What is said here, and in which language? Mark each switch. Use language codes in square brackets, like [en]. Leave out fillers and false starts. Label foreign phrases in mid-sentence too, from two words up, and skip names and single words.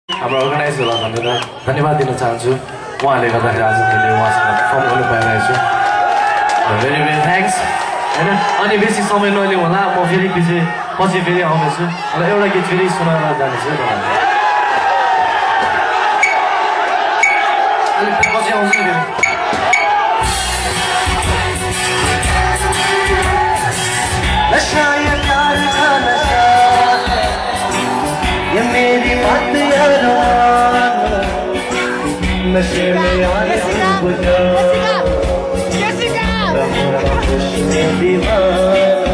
[ne] हाम्रो अर्गनाइजरलाई धन्यवाद दिन चाहन्छु। उहाँले गर्दाखेरि आज मैले उहाँसँग पर्फर्म गर्नु पाइरहेको छु। [en] very very thanks [ne] होइन। अनि बेसी समय नलिउँ होला, म फेरि पछि फेरि आउनेछु र एउटा गीत फेरि सुनाएर जानेछु तपाईँलाई। अलिक पछि आउँछु फेरि। [hi] नशा ये प्यार का नशा, ये मेरी बात यारो, नशे में यार डूब जा, खुश में दीवाना।